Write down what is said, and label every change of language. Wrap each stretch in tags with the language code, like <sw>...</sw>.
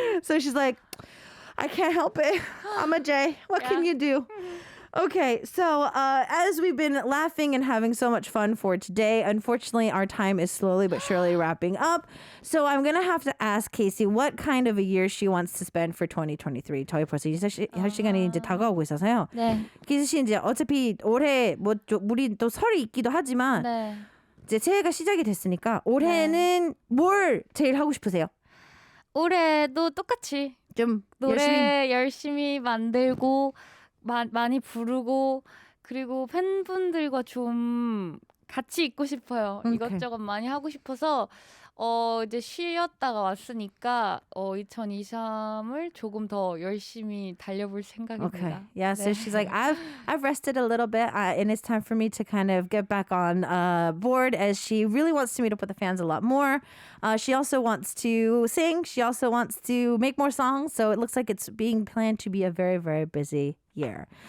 <en>So she's like, I can't help it. I'm a J. What can you do? Okay, so as we've been laughing and having so much fun for today, unfortunately, our time is slowly but surely wrapping up. So I'm going to have to ask Casey what kind of a year she wants to spend for 2023.</en> <ko>저희 벌써 할 시간이 이제 다가오고 있어서요. 네. Casey 씨 이제 어차피 올해 우리 또 설이 있기도 하지만 네. 이제 새해가 시작이 됐으니까 올해는 뭘 제일 하고 싶으세요? 올해도 똑같이 좀 노래 열심히 만들고 많이 부르고 그리고 팬분들과 좀 같이 있고 싶어요. 오케이. 이것저것 많이 하고 싶어서 이제 쉬었다가 왔으니까 2023을 조금 더 열심히 달려볼 생각입니다.</ko> <en>Okay. Yeah. So she's like, I've rested a little bit, and it's time for me to kind of get back on board. As she really wants to meet up with the fans a lot more. She also wants to sing. She also wants to make more songs. So it looks like it's being planned to be a very, very busy year.</en>